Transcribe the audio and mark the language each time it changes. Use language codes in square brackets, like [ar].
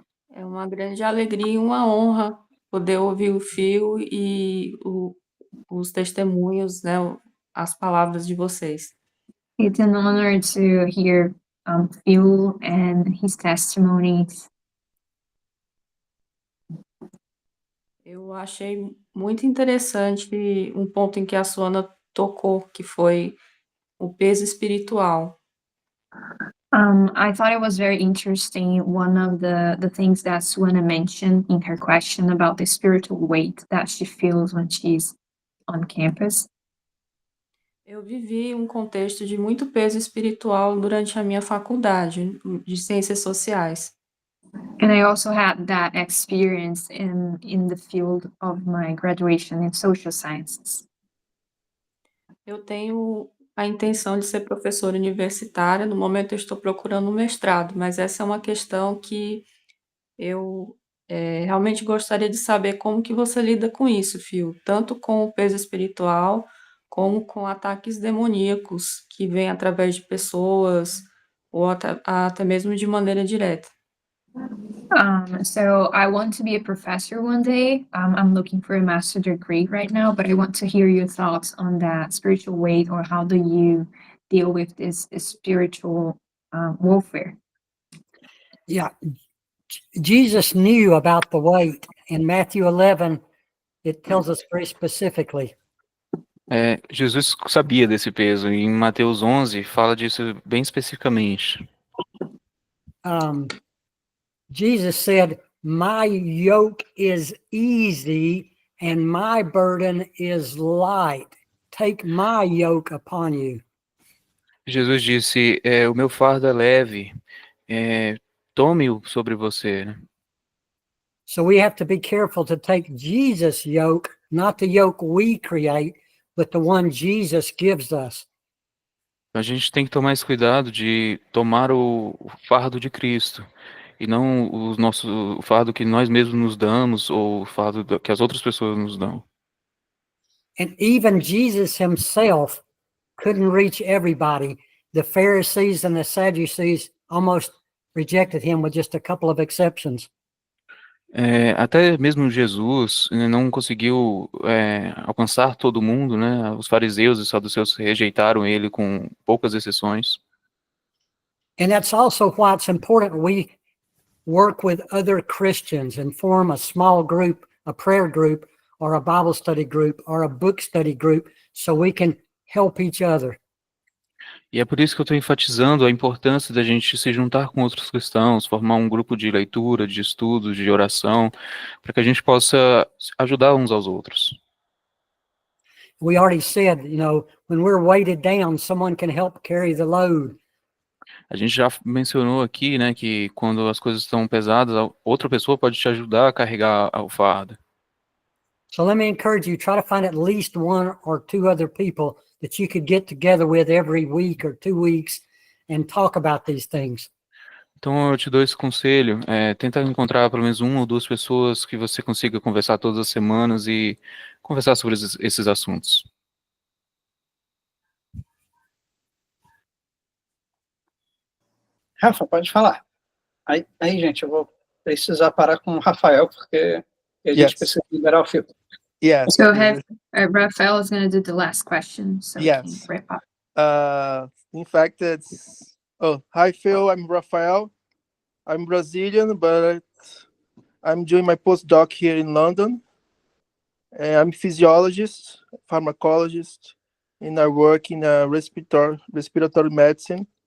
[pt] É uma grande alegria e uma honra poder ouvir o Phil e os testemunhos, né, as palavras de vocês. [en] It's an honor to hear Phil and his testimonies. [pt] Eu achei muito interessante um ponto em que a Suana tocou, que foi o peso espiritual. [en] I thought it was very interesting. One of the things that Suana mentioned in her question about the spiritual weight that she feels when she's on campus. [pt] Eu vivi um contexto de muito peso espiritual durante a minha faculdade de Ciências Sociais. [en] And I also had that experience in the field of my graduation in social sciences. [pt] Eu tenho a intenção de ser professora universitária. No momento eu estou procurando um mestrado, mas essa é uma questão que eu realmente gostaria de saber como que você lida com isso, Phil, tanto com o peso espiritual, como com ataques demoníacos que vêm através de pessoas, ou até mesmo de maneira direta. [en] So I want to be a professor one day. I'm looking for a master degree right now, but I want to hear your thoughts on that spiritual weight, or how do you deal with this spiritual warfare? Yeah. Jesus knew about the weight. In Matthew 11, it tells us very specifically. [pt] Jesus sabia desse peso, e em Mateus 11 fala disso bem especificamente. [en] Jesus said, "My yoke is easy and my burden is light. Take my yoke upon you." [pt] Jesus disse, o meu fardo é leve, tome-o sobre você, né? [en] So we have to be careful to take Jesus' yoke, not the yoke we create, but the one Jesus gives us. [pt] A gente tem que tomar esse cuidado de tomar o fardo de Cristo, e não o fardo que nós mesmos nos damos, ou o fardo que as outras pessoas nos dão. [en] And even Jesus himself couldn't reach everybody. The Pharisees and the Sadducees almost rejected him with just a couple of exceptions. [pt] Até mesmo Jesus, né, não conseguiu alcançar todo mundo, né? Os fariseus e saduceus rejeitaram ele com poucas exceções. [en] And that's also why it's important we work with other Christians and form a small group, a prayer group, or a Bible study group, or a book study group, so we can help each other. [pt] E é por isso que eu estou enfatizando a importância da gente se juntar com outros cristãos, formar um grupo de leitura, de estudos, de oração, para que a gente possa ajudar uns aos outros. [en] We already said, when we're weighted down, someone can help carry the load. [pt] A gente já mencionou aqui, né, que quando as coisas estão pesadas, outra pessoa pode te ajudar a carregar o fardo. [en] So let me encourage you, try to find at least one or two other people that you could get together with every week or 2 weeks and talk about these things. [pt] Então eu te dou esse conselho, tenta encontrar pelo menos 1 ou 2 pessoas que você consiga conversar todas as semanas e conversar sobre esses assuntos. Rafa, pode falar. Aí, gente, eu vou precisar parar com o Rafael, porque a gente precisa liberar o Phil. [en] Yes. So Rafael is going to do the last question, so we can Yes. wrap up. In fact, hi Phil, I'm Rafael. I'm Brazilian, but I'm doing my postdoc here in London. I'm a physiologist, pharmacologist, and I work in respiratory medicine.